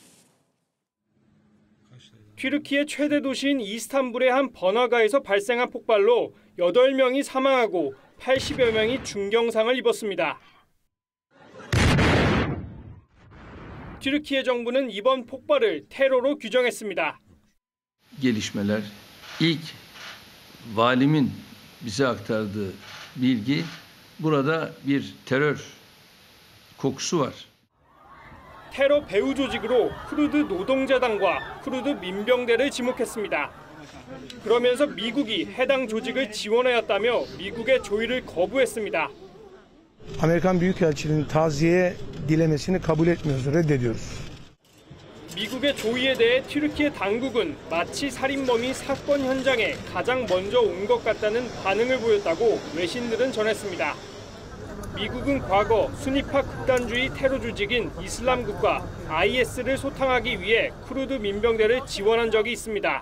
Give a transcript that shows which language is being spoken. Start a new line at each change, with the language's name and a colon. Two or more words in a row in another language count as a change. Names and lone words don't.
Korean: 튀르키의 최대 도시인 이스탄불의 한 번화가에서 발생한 폭발로 8명이 사망하고 80여 명이 중경상을 입었습니다. 튀르키예 정부는 이번 폭발을 테러로 규정했습니다.
Turkish: gelişmeler ilk valimin bize aktardığı bilgi burada bir terör kokusu var.
Korean: 테러 배후 조직으로 쿠르드 노동자당과 쿠르드 민병대를 지목했습니다. 그러면서 미국이 해당 조직을 지원하였다며 미국의 조의를 거부했습니다.
Turkish: Amerikan Büyükelçiliğinin taziye dilemesini kabul etmiyoruz, reddediyoruz.
Korean: 미국의 조의에 대해 튀르키예 당국은 마치 살인범이 사건 현장에 가장 먼저 온 것 같다는 반응을 보였다고 외신들은 전했습니다. 미국은 과거 수니파 극단주의 테러 조직인 이슬람국가 IS를 소탕하기 위해 쿠르드 민병대를 지원한 적이 있습니다.